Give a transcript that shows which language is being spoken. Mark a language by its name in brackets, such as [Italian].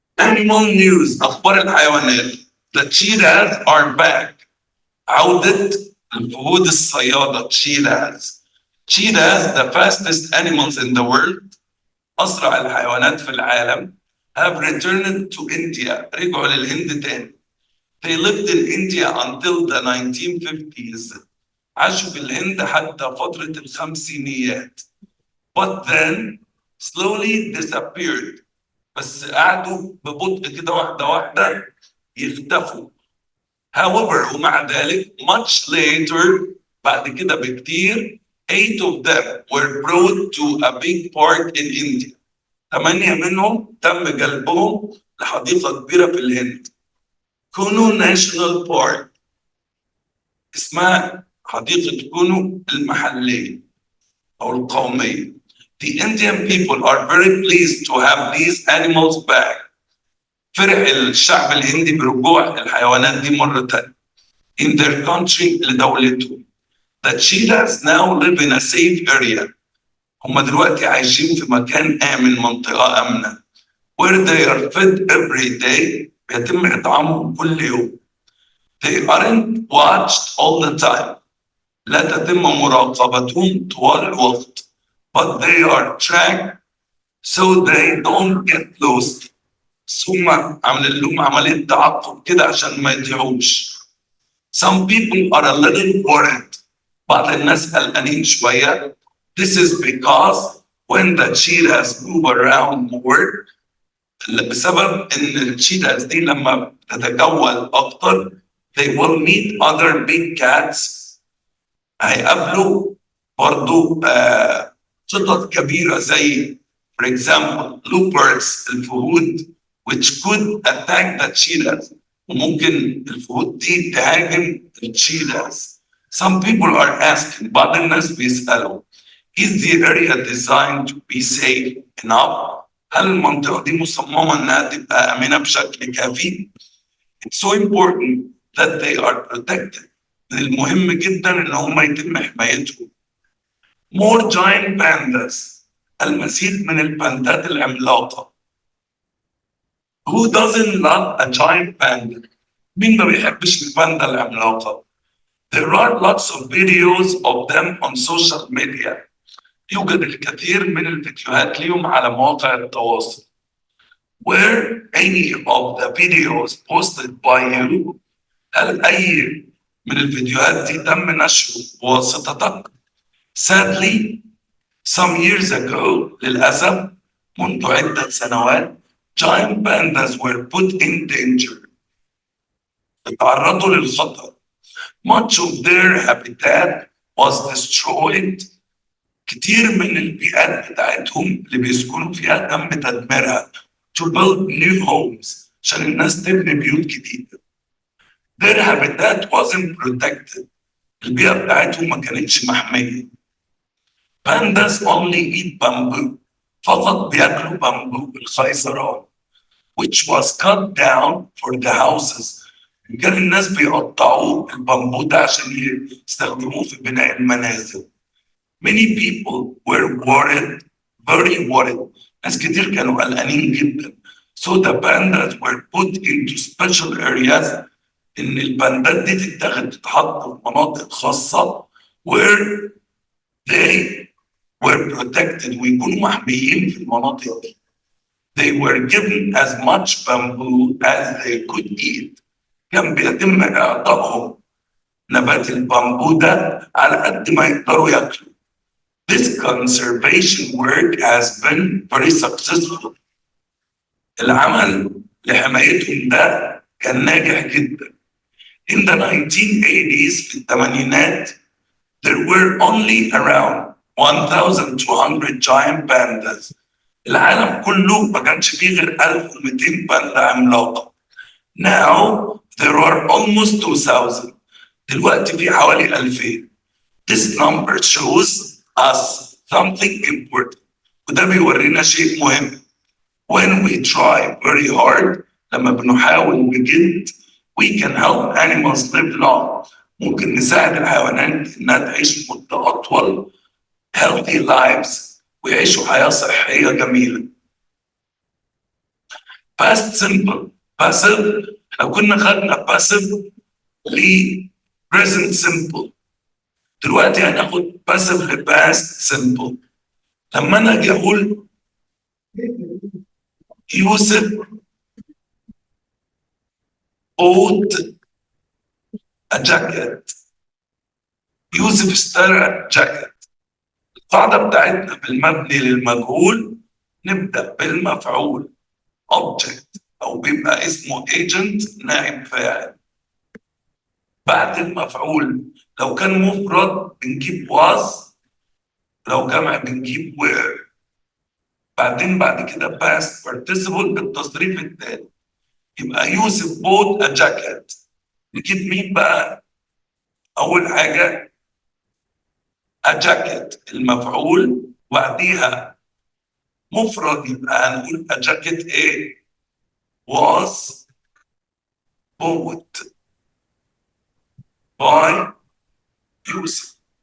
[English] Animal news, [Arabic] أخبار الحيوانات. [English] The cheetahs are back. [Arabic] عودة الفهود الصيادة. [English] Cheetahs, the fastest animals in the world. [Arabic] أسرع الحيوانات في العالم. [English] Have returned to India. [Arabic] رجعوا للهند تاني. [English] They lived in India until the 1950s. [Arabic] عاشوا في الهند حتى فترة الخمسينيات. [English] But then slowly disappeared. [Arabic] بس قعدوا ببطء كده واحدة واحدة يختفوا. [English] However [Arabic] ومع ذلك [English] much later [Arabic] بعد كده بكتير [English] 8 of them were brought to a big park in India. [Arabic] 8 منهم تم جلبهم لحديقة كبيرة في الهند. كونو ناشونال بارك، اسمها حديقة كونو المحلية أو القومية. [English] The Indian people are very pleased to have these animals back. [Arabic] فرح الشعب الهندي برجوع الحيوانات دي مرة تانية. [English] In their country [Arabic] لدولتهم. [English] The cheetahs now live in a safe area. [Arabic] هم دلوقتي عايشين في مكان آمن، منطقة آمنة. [English] Where they are fed every day. [Arabic] بيتم إطعامهم كل يوم. [English] They aren't watched all the time. [Arabic] لا تتم مراقبتهم طوال الوقت. [English] But they are tracked so they don't get lost. [Arabic] ثم عمل لهم عملية تعقب كده عشان ما يضيعوش. [English] Some people are a little worried. [Arabic] بعض الناس قلقانين شوية. [English] This is because when the cheetahs move around more [Arabic] بسبب إن الشيتاز دي لما تتجول أكتر [English] they will meet other big cats. [Arabic] هيقابلوا برضو قطط كبيرة زي [English] for example leopards [Arabic] الفهود [English] which could attack the cheetahs. [Arabic] وممكن الفهود دي تهاجم الشيتاز. [English] Some people are asking [Arabic] بعض الناس بيسألوا [English] is the area designed to be safe enough؟ [Arabic] هل المنطقة دي مصممة إنها تبقى آمنة بشكل كافي؟ [English] It's so important that they are protected. [Arabic] من المهم جدا إن هم يتم حمايتهم. [English] More giant pandas. [Arabic] المزيد من الباندات العملاقة. [English] Who doesn't love a giant panda؟ [Arabic] مين ما بيحبش الباندا العملاقة؟ [English] There are lots of videos of them on social media. [Arabic] يوجد الكثير من الفيديوهات ليهم على مواقع التواصل. [English] Were any of the videos posted by you؟ [Arabic] هل أي من الفيديوهات دي تم نشره بواسطتك؟ [English] Sadly, some years ago, [Arabic] للأسف منذ عدة سنوات [English] giant pandas were put in danger. [Arabic] تعرضوا للخطر. [English] Much of their habitat was destroyed. [Arabic] كتير من البيئات بتاعتهم اللي بيسكنوا فيها تم تدميرها [English] to build new homes [Arabic] عشان الناس تبني بيوت جديدة. [English] Their habitat wasn't protected. [Arabic] البيئة بتاعتهم ما كانتش محمية. [English] Pandas only eat bamboo. [Arabic] فقط بياكلوا بامبو الخيزران [English] which was cut down for the houses. [Arabic] كان الناس بيقطعوا البامبو ده عشان يستخدموه في بناء المنازل. [English] Many people were worried, very worried. [Arabic] ناس كتير كانوا قلقانين جدا. [English] So the pandas were put into special areas. [Arabic] إن الباندات دي تتحط في مناطق خاصة [English] where they were protected [Arabic] ويكونوا محميين في المناطق دي. [English] They were given as much bamboo as they could eat. [Arabic] كان بيتم إعطائهم نبات البامبو ده على قد ما يقدروا ياكلوا. [English] This conservation work has been very successful. [Arabic] العمل لحمايتهم ده كان ناجح جدا. [English] In the 1980s [Arabic] في الثمانينات [English] there were only around 1,200 giant pandas. [Arabic] العالم كله ما كانش فيه غير 1200 باندا عملاقة. [English] Now there are almost 2,000. [Arabic] دلوقتي في حوالي 2000. [English] This number shows us something important. [Arabic] وده بيورينا شيء مهم. [English] When we try very hard [Arabic] لما بنحاول بجد [English] we can help animals live long. [Arabic] ممكن نساعد الحيوانات إنها تعيش مدة أطول [English] healthy lives [Arabic] ويعيشوا حياة صحية جميلة. [English] past simple passive [Arabic] لو كنا خدنا passive ل present simple دلوقتي هناخد passive ل past simple. لما أنا أجي أقول يوسف [English] bought a jacket [Arabic] يوسف اشترى جاكيت. القاعدة بتاعتنا بالمبني للمجهول نبدأ بالمفعول object أو بيبقى اسمه agent نائب فاعل. بعد المفعول لو كان مفرد بنجيب was، لو جمع بنجيب were. بعدين بعد كده past participle بالتصريف التالي. يبقى يوسف [English] bought a jacket. [Arabic] نجيب مين بقى؟ أول حاجة a jacket المفعول، وبعديها مفرد يبقى هنقول a jacket ايه؟ [English] was bought by [Arabic] يوسف.